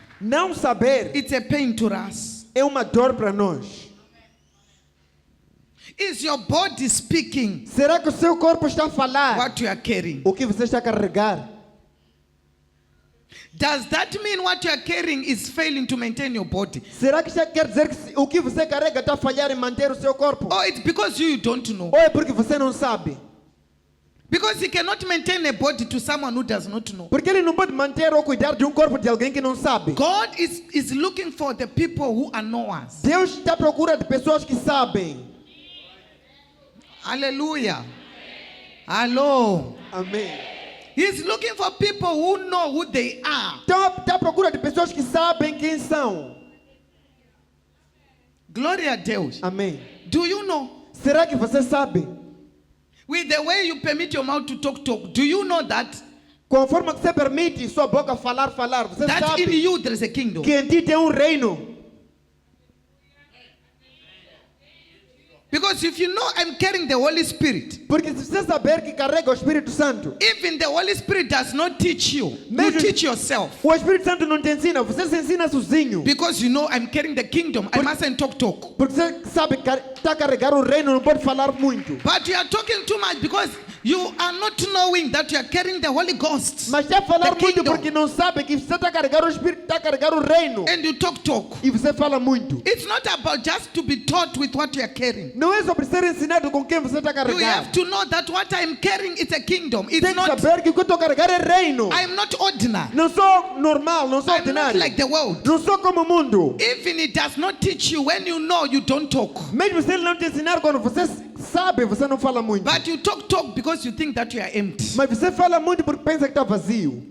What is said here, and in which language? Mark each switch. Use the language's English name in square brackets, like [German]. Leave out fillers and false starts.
[Portuguese] Não saber [English] it's a pain to us. [Portuguese] é uma dor para nós. [English] Is your body speaking [Portuguese] Será que o seu corpo está a falar [English] what you are carrying? [Portuguese] o que você está a carregar? [English] Does that mean what you are carrying is failing to maintain your body? [Portuguese] Será que já quer dizer que o que você carrega está a falhar em manter o seu corpo? [English] Or it's because you don't know? [Portuguese] Ou é porque você não sabe? [English] Because he cannot maintain a body to someone who does not know. [Portuguese] Porque ele não pode manter ou cuidar de um corpo de alguém que não sabe. [English] God is looking for the people who are knowers. [Portuguese] Deus está à procura de pessoas que sabem. [English] Hallelujah. Hello. [Portuguese] Amém. [English] He's looking for people who know who they are. [Portuguese] Está à procura de pessoas que sabem quem são. Glória a Deus. Amém. [English] Do you know? [Portuguese] Será que você sabe? [English] With the way you permit your mouth to talk, do you know that [Portuguese] Com a forma que você permite sua boca falar, você [English] that in [Portuguese] sabe [English] you there is a kingdom? [Portuguese] que em ti tem um reino. [English] Because if you know I'm carrying the Holy Spirit, [Portuguese] Porque se você saber que carrega o Espírito Santo, [English] even the Holy Spirit does not teach you. You [Portuguese] Mesmo- [English] teach yourself. [Portuguese] o Espírito Santo não te ensina, você se ensina sozinho. [English] Because you know I'm carrying the kingdom. I mustn't talk. [Portuguese] Porque você sabe que está a carregar o reino, não pode falar muito. [English] But you are talking too much because you are not knowing that you are carrying the Holy Ghost. [Portuguese] Mas está a falar [English] The [Portuguese] muito [English] kingdom. [Portuguese] porque não sabe que você está a carregar o Espírito, está a carregar o reino. [English] And you talk. [Portuguese] E você fala muito. [English] It's not about just to be taught with what you are carrying. [Portuguese] Não é sobre ser ensinado com quem você está a [English] You [Portuguese] carregar. [English] have to know that what I'm carrying is a kingdom. It's [Portuguese] Tem que [English] not, [Portuguese] saber que o que eu estou a carregar é reino. [English] I'm not ordinary. [Portuguese] Não sou normal, não sou [English] I'm not [Portuguese] ordinário. [English] like the world. [Portuguese] Não sou como o mundo. [English] Even it does not teach you when you know you don't talk. [Portuguese] Mesmo se ele não te ensinar quando você sabe, você não fala muito. [English] But you talk because you think that you are empty. [Portuguese] Mas você fala muito porque pensa que está vazio.